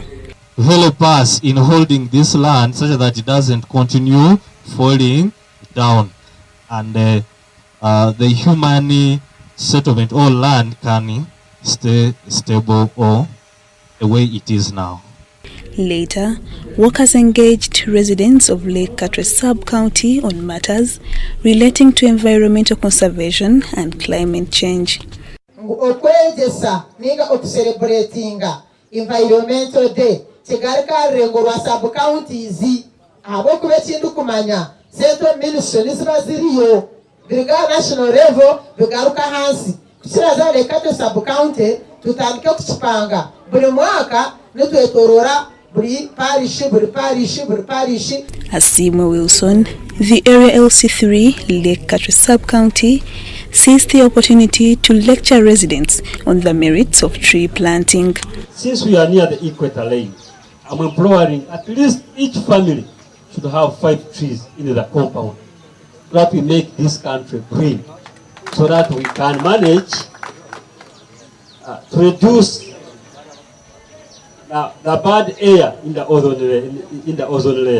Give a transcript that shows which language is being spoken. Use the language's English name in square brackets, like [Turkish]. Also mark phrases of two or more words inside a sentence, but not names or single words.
[English] To help us in holding this land such that it doesn't continue falling down, and the human settlement or land can stay stable or the way it is now. Later, workers engaged residents of Lake Katwe sub-county on matters relating to environmental conservation and climate change. [Nyankole] Okwegesa ninga okucelebratinga [English] environmental day [Nyankole] kigarika rengorwa sub-counties abo kube kintu kumanya [English] central ministry [Nyankole] ziriyo biga [English] national level [Nyankole] bigaruka hansi kukiraza Lake Katwe sub-county tutandike kuchipanga buri mwaka nitwetorora. [English] Asimwe Wilson, the Area LC3 Lake Katwe sub-county, seized the opportunity to lecture residents on the merits of tree planting. Since we are near the equator line, I'm imploring at least each family should have 5 trees in the compound, so that we make this country green, so that we can manage to reduce the bad air in the ozone layer.